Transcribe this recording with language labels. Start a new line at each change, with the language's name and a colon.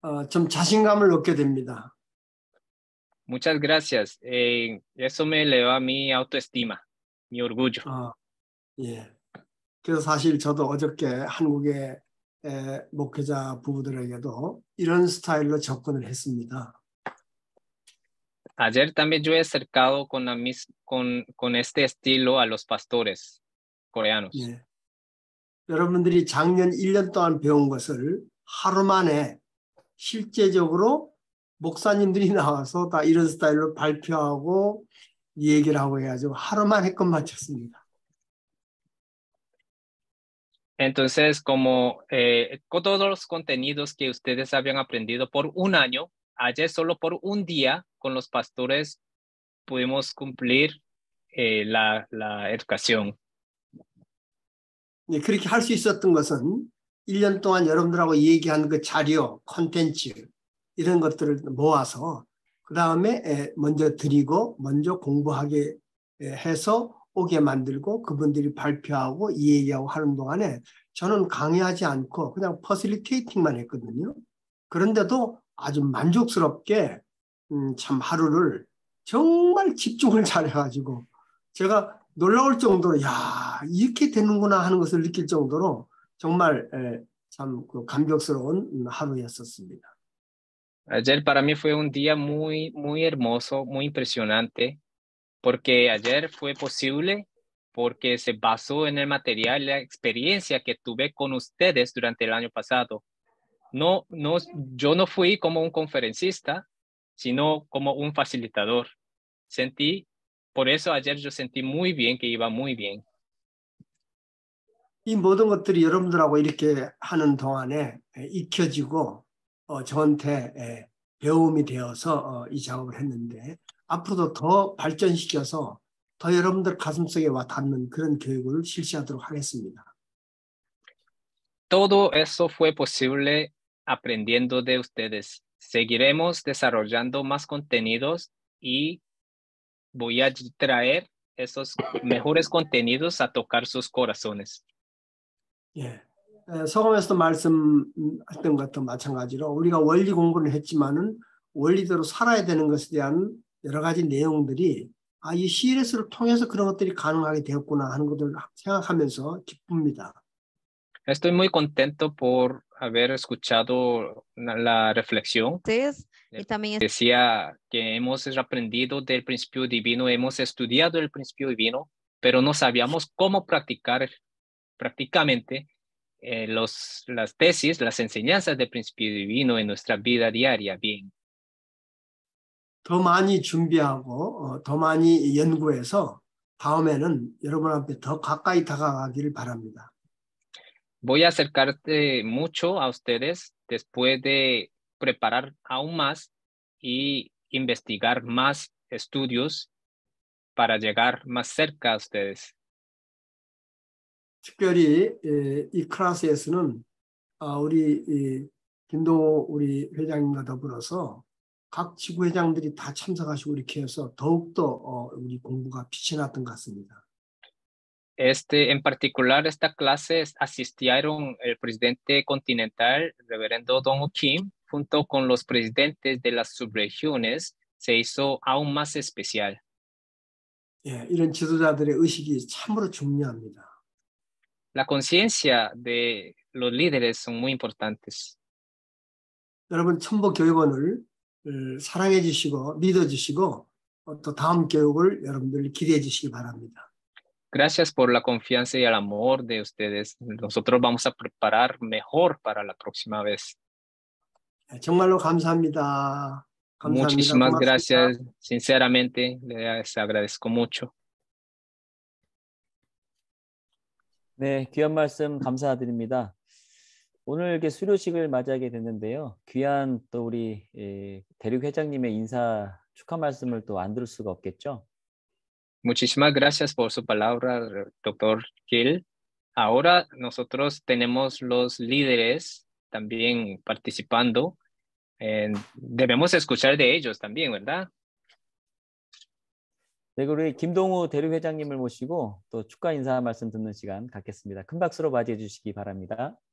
Korean: 좀 자신감을 얻게 됩니다.
Spanish: Muchas gracias. Eso me eleva mi autoestima, mi orgullo.
Korean: 예. 그래서 사실 저도 어저께 한국의 목회자 부부들에게도 이런 스타일로 접근을 했습니다.
Spanish: Ayer también yo he acercado con este estilo a los pastores coreanos.
Korean: 예. 여러분들이 작년 1년 동안 배운 것을 하루 만에 실제적으로 목사님들이 나와서 다 이런 스타일로 발표하고 얘기를 하고 해가지고 하루 만에 끝 마쳤습니다.
Spanish: Entonces, como con todos los contenidos que ustedes habían aprendido por un año, ayer solo por un día con los pastores pudimos cumplir la educación.
Korean: 네, 그렇게 할 수 있었던 것은 1년 동안 여러분들하고 얘기한 그 자료, 콘텐츠 이런 것들을 모아서 그 다음에 먼저 드리고 먼저 공부하게 해서 오게 만들고 그분들이 발표하고 얘기하고 하는 동안에 저는 강의하지 않고 그냥 퍼실리테이팅만 했거든요. 그런데도 아주 만족스럽게 참 하루를 정말 집중을 잘해가지고 제가 놀라울 정도로 야 이렇게 되는구나 하는 것을 느낄 정도로 정말 참 감격스러운 하루였었습니다.
Spanish: Ayer para mí fue un día muy hermoso, muy impresionante, porque ayer fue posible porque se basó en el material, la experiencia que tuve con ustedes durante el año pasado. Yo no fui como un conferencista, sino como un facilitador. Por eso ayer yo sentí muy bien, que iba muy bien.
Korean: 이 모든 것들이 여러분들하고 이렇게 하는 동안에 익혀지고 저한테 배움이 되어서 이 작업을 했는데 앞으로도 더 발전시켜서 더 여러분들 가슴속에 와 닿는 그런 교육을 실시하도록 하겠습니다.
Spanish: Todo eso fue posible aprendiendo de ustedes. Seguiremos desarrollando más contenidos y voy a traer esos mejores contenidos a tocar sus corazones.
Korean: 예, 서감에서도 말씀했던 것도 마찬가지로 우리가 원리 공부를 했지만은 원리대로 살아야 되는 것에 대한 여러 가지 내용들이 이 CLS를 통해서 그런 것들이 가능하게 되었구나 하는 것을 생각하면서 기쁩니다.
Spanish: Estoy muy contento por haber escuchado la reflexión. Ustedes, y también Decía que hemos aprendido del principio divino, hemos estudiado el principio divino, pero no sabíamos cómo practicar prácticamente las tesis, las enseñanzas del principio divino en nuestra vida diaria. Bien.
Korean: 더 많이 준비하고 더 많이 연구해서 다음에는 여러분 앞에 더 가까이 다가가기를 바랍니다.
Spanish: Voy a acercarte mucho a ustedes después de preparar aún más y investigar más estudios para llegar más cerca a ustedes.
Korean: 특별히 이 클래스에서는 우리 김동호 우리 회장님과 더불어서 각 지구회장들이 다 참석하시고 이렇게 해서 더욱더 우리 공부가 빛이 났던 것 같습니다.
Spanish: En particular, esta clase asistieron el presidente continental, reverendo Dong Kim, junto con los presidentes de las subregiones, se hizo aún más especial.
Korean: 예, 이런 지도자들의 의식이 참으로 중요합니다.
Spanish: La conciencia de los líderes son muy importantes.
Korean: 여러분 천보교육원을 사랑해 주시고 믿어 주시고 또 다음 교육을 여러분들 기대해 주시기 바랍니다.
Spanish: Gracias por la confianza y el amor de ustedes. Nosotros vamos a preparar mejor para la próxima vez.
Korean: 정말로 감사합니다.
Spanish: Muchísimas gracias. Sinceramente, les agradezco mucho.
Korean: 네, 귀한 말씀 감사드립니다. 오늘 이렇게 수료식을 맞이하게 됐는데요. 귀한 또 우리 대륙 회장님의 인사 축하 말씀을 또 안 들을 수가 없겠죠.
Spanish: Muchísimas gracias por su palabra, doctor Gil. Ahora nosotros tenemos los líderes también participando. Debemos escuchar de ellos también, ¿verdad?
Korean: 네, 우리 김동우 대륙 회장님을 모시고 또 축하 인사 말씀 듣는 시간 갖겠습니다. 큰 박수로 맞이해 주시기 바랍니다.